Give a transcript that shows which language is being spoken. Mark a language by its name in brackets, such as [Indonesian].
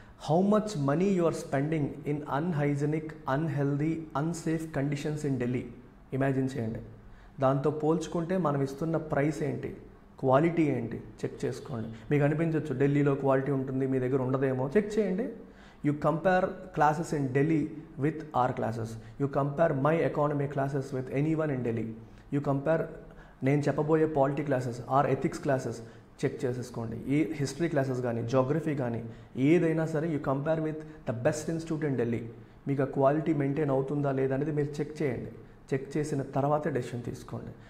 [English] How much money you are spending in unhygienic, unhealthy, unsafe conditions in Delhi imagine చేయండి. [Telugu] దాంతో పోల్చుకుంటే మనం ఇస్తున్న ప్రైస్ ఏంటి, క్వాలిటీ ఏంటి చెక్ చేసుకోండి. మీకు అనిపించవచ్చు ఢిల్లీలో క్వాలిటీ ఉంటుంది, మీ దగ్గర ఉండదేమో. చెక్ చేయండి. [English] You compare classes in Delhi with our classes. You compare my economy classes with anyone in Delhi. You compare [Telugu] నేను చెప్పబోయే polity classes, are ethics classes check చేసేసుకోండి. ఏ హిస్టరీ క్లాసెస్ కానీ, జోగ్రఫీ కానీ ఏదైనా సరే [English] You compare with the best institute in Delhi. [Telugu] మీకు ఆ quality maintain అవుతుందా లేదా అనేది మీరు చెక్ చేయండి. చెక్ చేసిన తర్వాతే డెసిషన్ తీసుకోండి.